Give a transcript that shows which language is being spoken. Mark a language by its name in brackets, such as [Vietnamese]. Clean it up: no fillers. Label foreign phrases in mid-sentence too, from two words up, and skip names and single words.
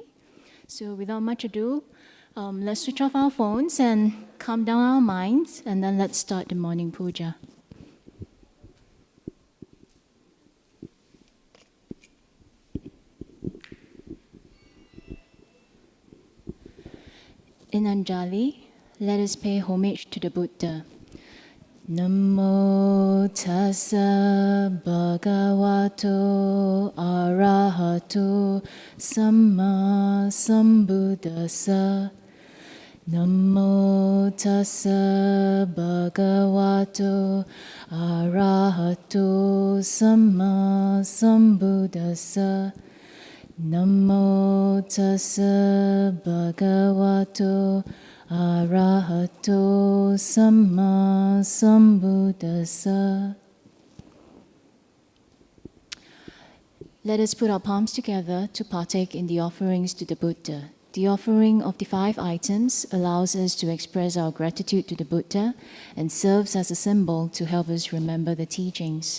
[English] So without much ado, let's switch off our phones and calm down our minds, and then let's start the morning puja. In Anjali, let us pay homage to the Buddha. [Pali] Namo tassa bhagavato arahato samma sambuddhassa. Namo tassa bhagavato arahato samma sambuddhassa. Namo tassa bhagavato arahato samma sambuddhassa. [English] Let us put our palms together to partake in the offerings to the Buddha. The offering of the 5 items allows us to express our gratitude to the Buddha and serves as a symbol to help us remember the teachings.